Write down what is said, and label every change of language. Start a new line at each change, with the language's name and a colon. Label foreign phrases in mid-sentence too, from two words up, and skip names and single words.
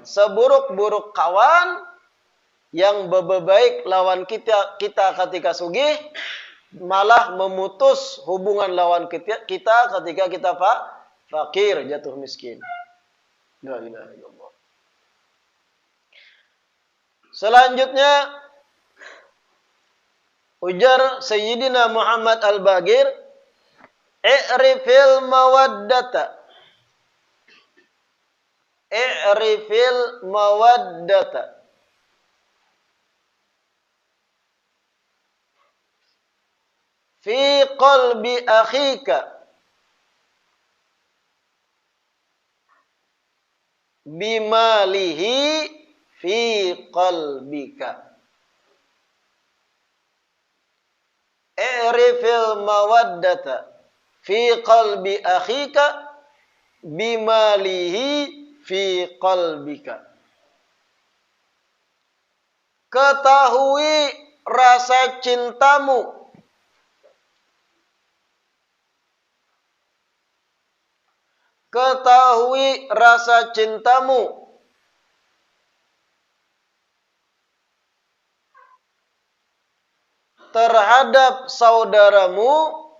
Indonesian: Seburuk-buruk kawan yang berbaik lawan kita ketika sugih malah memutus hubungan lawan kita ketika kita fakir, jatuh miskin.
Arabic: لا إله إلا الله.
Indonesian: Selanjutnya ujar Sayyidina Muhammad Al-Bagir,
Arabic: اعرف المودة. اعرف المودة. في قلب أخيك. بما له في قلبك. اعرف المودة في قلب أخيك بما له في قلبك.
Indonesian: Ketahui rasa cintamu terhadap saudaramu